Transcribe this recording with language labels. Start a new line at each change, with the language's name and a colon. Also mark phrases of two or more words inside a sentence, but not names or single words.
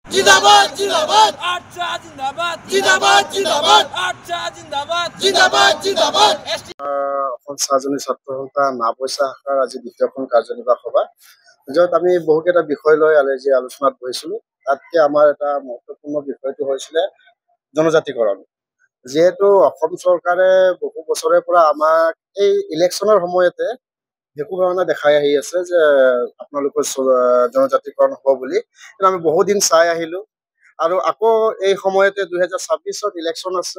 Hindi: जिंदाबाद जिंदाबाद आरचा जिंदाबाद जिंदाबाद जिंदाबाद आरचा जिंदाबाद जिंदाबाद जिंदाबाद
Assamese: ছাত্ৰজনী ছাত্ৰ সন্থা নাপইচা শাখাৰ আজি দ্বিতীয়খন কাৰ্যনিৰ্বাহক সভা য'ত আমি বহুকেইটা বিষয় লৈ আজি আলোচনাত বহিছিলোঁ। তাতকে আমাৰ এটা মহত্বপূৰ্ণ বিষয়টো হৈছিলে জনজাতিকৰণ। যিহেতু অসম চৰকাৰে বহু বছৰৰ পৰা আমাক এই ইলেকশ্যনৰ সময়তে একো ধৰণে দেখাই আহি আছে যে আপোনালোকৰ জনজাতিকৰণ হ'ব বুলি, কিন্তু আমি বহুদিন চাই আহিলোঁ আৰু আকৌ এই সময়তে 2026ত ইলেকশ্যন আছে।